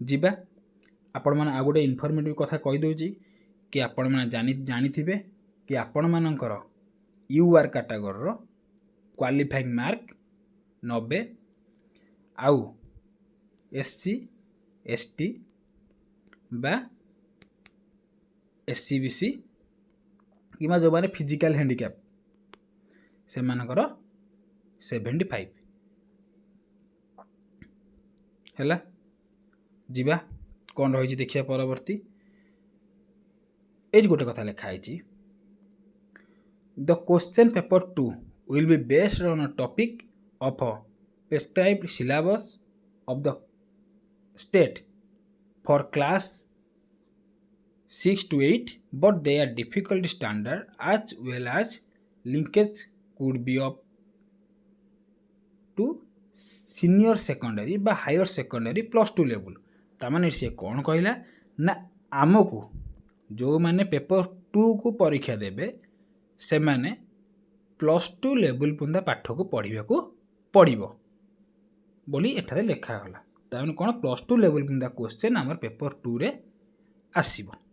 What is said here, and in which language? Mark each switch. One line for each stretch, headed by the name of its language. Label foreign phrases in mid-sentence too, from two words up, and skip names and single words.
Odia: ଯିବା ଆପଣମାନେ ଆଉ ଗୋଟେ ଇନଫର୍ମେଟିଭ୍ କଥା କହିଦେଉଛି କି ଆପଣମାନେ ଜାଣିଥିବେ କି ଆପଣମାନଙ୍କର UR କାଟାଗୋରୀର
English: qualifying mark
Odia: 90 ଆଉ SC ST ବା SC BC କିମ୍ବା ଯେଉଁମାନେ
English: physical handicap
Odia: ସେମାନଙ୍କର 75 ହେଲା। ଯିବା କ'ଣ ରହିଛି ଦେଖିବା ପରବର୍ତ୍ତୀ। ଏଇଠି ଗୋଟେ କଥା ଲେଖା ହେଇଛି,
English: the question paper 2 will be based on a topic of a prescribed syllabus of the state for class 6 to 8 but their difficulty standard as well as linkage could be up to senior secondary বা higher secondary +2 level।
Odia: ତାମାନେ ସେ କ'ଣ କହିଲା ନା ଆମକୁ ଯେଉଁମାନେ ପେପର୍ 2 କୁ ପରୀକ୍ଷା ଦେବେ ସେମାନେ +2 ଲେବୁଲ୍ ପର୍ଯ୍ୟନ୍ତ ପାଠକୁ ପଢ଼ିବାକୁ ପଡ଼ିବ ବୋଲି ଏଠାରେ ଲେଖାଗଲା। ତାମାନେ କ'ଣ +2 ଲେବୁଲ୍ ପର୍ଯ୍ୟନ୍ତ କ୍ୱେଶ୍ଚନ୍ ଆମର ପେପର୍ 2ରେ ଆସିବ।